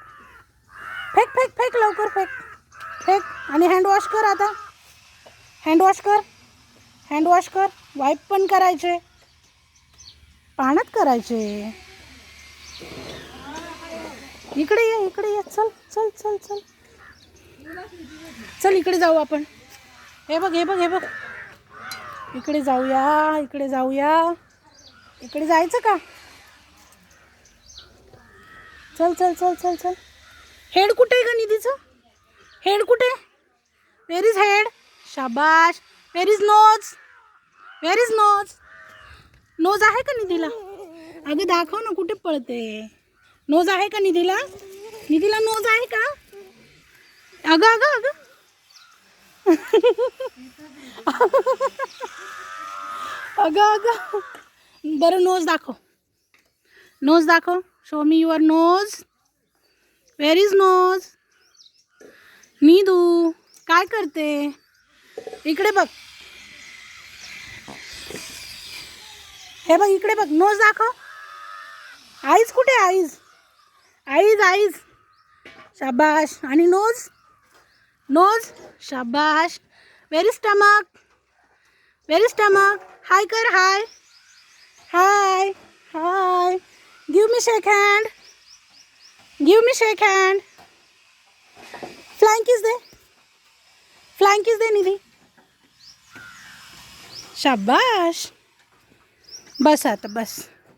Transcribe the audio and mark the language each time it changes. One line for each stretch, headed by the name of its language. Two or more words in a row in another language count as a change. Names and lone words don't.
Marathi: फेक फेक फेक. लवकर फेक. फेक. आणि हँडवॉश कर आता. हँडवॉश कर. हँडवॉश कर. वाईप पण करायचे. पाण्यात करायचे. इकडे ये, इकडे ये. चल चल चल चल चल, इकडे जाऊ आपण. हे बघ, हे बघ, हे बघ. इकडे जाऊया, इकडे जाऊया. इकडे जायचं का? चल चल चल चल चल. हेड कुठे आहे का निधीचं? हेड कुठे?
English: where is head? शाबाश. where is nose? where is nose?
Marathi: नोज आहे का निधीला? अगं दाखव ना, कुठे पळते. नोज आहे का निधीला? निधीला नोज आहे का? अगं अगं अगं. अगं अगं. बरं, नोज दाखव. नोज दाखव.
English: show me your nose. where is nose?
Marathi: निधू काय करते? इकडे बघ. हे बघ, इकडे बघ. नोज दाखव. आईज कुठे? आईज, आईज, आईज. शाबाश. आणि नोज? नोज.
English: शाबाश. where is stomach? where is stomach?
Marathi: हाय कर. हाय हाय हाय.
English: give me shake hand. give me shake hand. flying kiss
Marathi: दे.
English: flying kiss
Marathi: दे निधी. शाबाश. बस आता बस.